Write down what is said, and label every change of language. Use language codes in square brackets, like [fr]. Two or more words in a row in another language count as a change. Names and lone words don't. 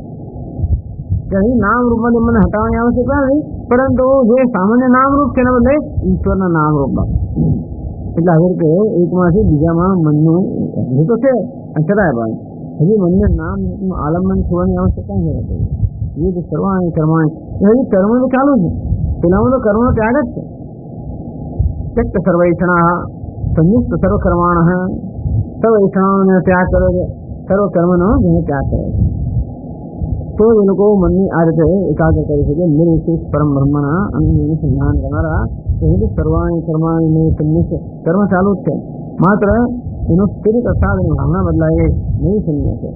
[gu] અહીં નામ રૂપમાંથી મનને હટાવવાની આવશ્યકતા નથી, પરંતુ જે સામાન્ય નામ રૂપ છે એના બદલે ઈશ્વરના નામ રૂપમાં, એટલે આવી રીતે એકમાંથી બીજામાં મનનું હજી તો છે છતાંય પણ હજી મનને નામ આલંબન થવાની આવશ્યકતા નથી રહેતી। એ તો [sa] સર્વાણી કર્માણી, [gu] હજી કર્મ તો ચાલુ છે, પેલામાં તો કર્મનો ત્યાગ જ છે। [sa] त्यक्त सर्वैषणाः संयुक्त सर्वकर्माणः, [gu] સર્વૈષણાઓને ત્યાગ કર્યો છે, સર્વકર્મનો જેને ત્યાગ કર્યો છે, તો એ લોકો મનની આ રીતે એકાગ્ર કરી શકે। નિર્વિશેષ પરમ બ્રહ્મના અન્યનું સંધાન કરનારા [sa] સર્વાણી કર્માણી સંન્યાસ, [gu] કર્મ ચાલુ જ છે, માત્ર એનો સ્થિર અર્થાત એની ભાવના બદલાય નહીં સંન્યાસ છે।